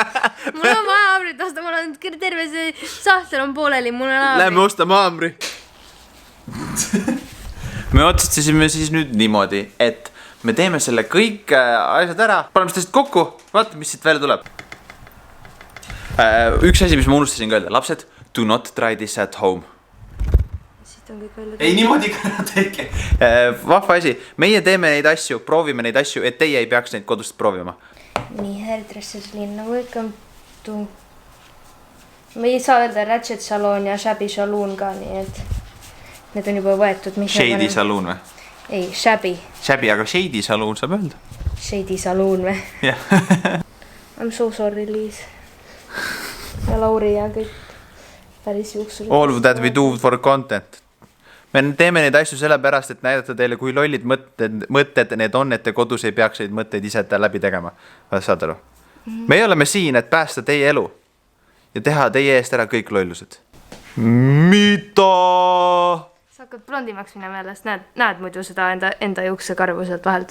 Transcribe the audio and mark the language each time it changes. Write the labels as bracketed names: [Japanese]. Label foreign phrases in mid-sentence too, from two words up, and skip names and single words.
[Estonian] Mul on vaja haamrid osta, mul on terve see sahtel on pooleli, mul on haamrid. Lähme ostame haamri. Me otsustasime siis nüüd niimoodi, et me teeme selle kõik asjad ära. Paneme sellest kokku, vaata, mis siit välja tuleb. Üks asi, mis ma unustasin ka öelda. Lapsed, [English] do not try this at home. [Estonian] Ei niimoodi ka teke. Vahva asi. Meie teeme neid asju, proovime neid asju, et teie ei peaks neid kodust proovima. Nii, hairdressers Liina, [English] welcome to... [Estonian] Me ei saa öelda Ratchet Salon ja Shabby Saloon ka, nii et need on juba võetud. Shady Saloon või? Ei, Shabby. Shabby, aga Shady Saloon saab öelda. Shady Saloon või? Jah. [English] I'm so sorry, Liis. [Estonian] Ja Lauri ja kõik päris juuksud. [English] All that we do for content. [Estonian] Me teeme neid asju sellepärast, et näidata teile, kui lollid mõtted need on, et te kodus ei peaks neid mõtteid ise läbi tegema. Saad aru? Me oleme siin, et päästa teie elu ja teha teie eest ära kõik lollused. Mida? Sa hakkad blondimaks minema jälle, sest näed muidu seda enda juukse karvu sealt vahelt.